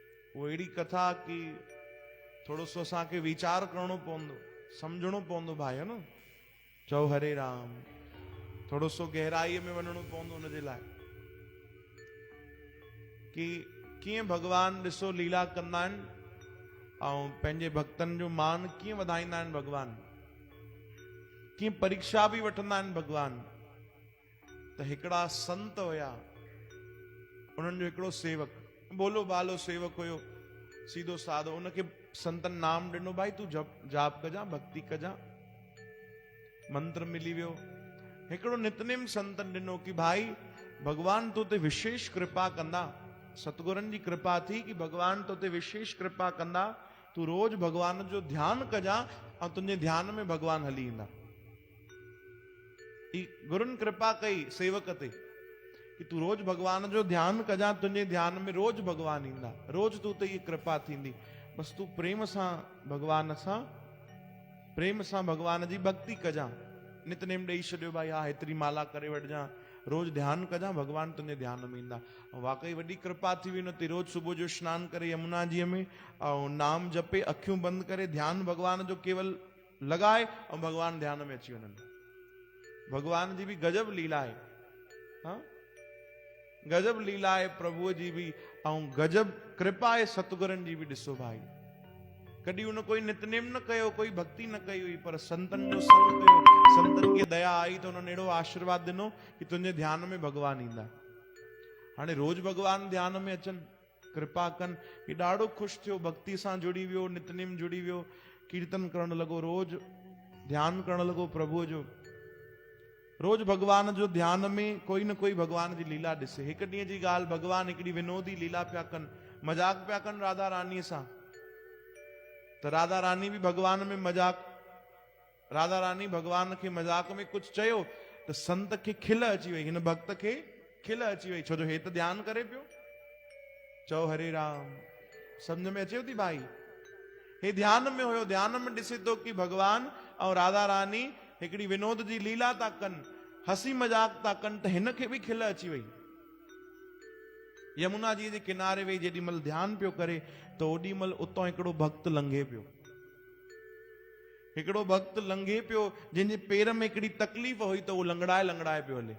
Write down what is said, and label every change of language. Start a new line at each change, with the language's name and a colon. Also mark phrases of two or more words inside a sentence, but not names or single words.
Sindhi: वो अहिड़ी कथा की थोड़ो सो असांखे वीचार करणो पवंदो, समझणो पवंदो भाई, है न। चओ हरे राम, थोड़ो सो गहराईअ में वञणो पवंदो उनजे लाइ कि कीअं भगवान ॾिसो लीला कंदा आहिनि ऐं पंहिंजे भक्तनि जो मान कीअं वधाईंदा आहिनि भगवान, कीअं परीक्षा बि वठंदा आहिनि भगवान। त हिकिड़ा संत हुया, उन्हनि जो हिकिड़ो सेवक, बोलो बालो सेवक हुयो, सीधो साधो। उनखे संतन नाम ॾिनो, भाई तू जाप कजा, भक्ति कजा, मंत्र मिली वियो। हिकिड़ो नितनेम संतन ॾिनो कि भाई भगवान तो ते विशेष कृपा कंदा, सतगुरनि जी कृपा थी कि भगवान तो ते विशेष कृपा कंदा, तू रोज भगवान जो ध्यान कजा ऐं तुंहिंजे ध्यान में भगवान हली ईंदा। गुरुनि कृपा कई सेवक ते कि तू रोज भगवान जो ध्यान कजा, तुंहिंजे ध्यान में रोज भगवान ईंदा, रोज तू ते ये कृपा थींदी। बस तू प्रेम सां भगवान सां, प्रेम सां भगवान जी भक्ति कजा, नितनेम ॾेई छॾियो भाई, हा हेतिरी माला करे वठिजां, रोज ध्यान कजा, भगवान तुंहिंजे ध्यान में ईंदा। वाकई वॾी कृपा थी वई। उनते रोज सुबुह जो सनानु करे यमुना जीअ में ऐं नाम जपे, अखियूं बंदि करे ध्यान भगवान जो केवल लॻाए ऐं भगवान ध्यान में अची वञनि। भगवान जी भी गजब लीला है, हाँ गजब लीला है प्रभुअ जी भी, ऐं गजब कृपा है सतगुरनि जी भी। ॾिसो भाई, कॾहिं उन कोई नितनेम न कयो, कोई भक्ति न कई हुई, पर संतन जो संग कयो, संतन खे दया आई तो उन्होंने अहिड़ो आशीर्वाद ॾिनो कि तुंहिंजे ध्यान में भगवान ईंदा। हाणे रोज भगवान ध्यान में अचनि, कृपा कनि। ही ॾाढो ख़ुशि थियो, भक्ति सां जुड़ी वियो, नितनेम जुड़ी वियो, कीर्तन करण लॻो, रोज ध्यान करण लॻो प्रभुअ जो। रोज भगवान जो ध्यान में कोई न कोई भगवान जी लीला ॾिसे। हिकु ॾींहं जी ॻाल्हि, भगवान हिकिड़ी विनोदी लीला पिया कनि, मजाक पिया कनि राधा रानीअ सां। तो राधा रानी भी भगवान में मजाक, राधा रानी भगवान के मजाक में कुछ चयो तो संत के खिल अची वई, हिन भक्त के खिल अची वई, छो जो हे तो ध्यान करे पियो। चओ हरे राम, समझ में अचे थी भाई? हे ध्यान में हुयो, ध्यान में ॾिसे तो कि भगवान और राधा रानी हिकिड़ी विनोद जी लीला था कनि, हसी मजाक था कनि, तो हिन खे भी खिल अची वई। यमुना जी जे किनारे वेही जेॾी महिल ध्यान पियो करे तो ओॾी महिल उतां हिकिड़ो भक्त लंघे पियो, हिकिड़ो भक्त लंघे पियो जंहिंजे पेर में हिकिड़ी तकलीफ़ हुई, तो उहो लंगड़ाए लंगड़ाए पियो हले।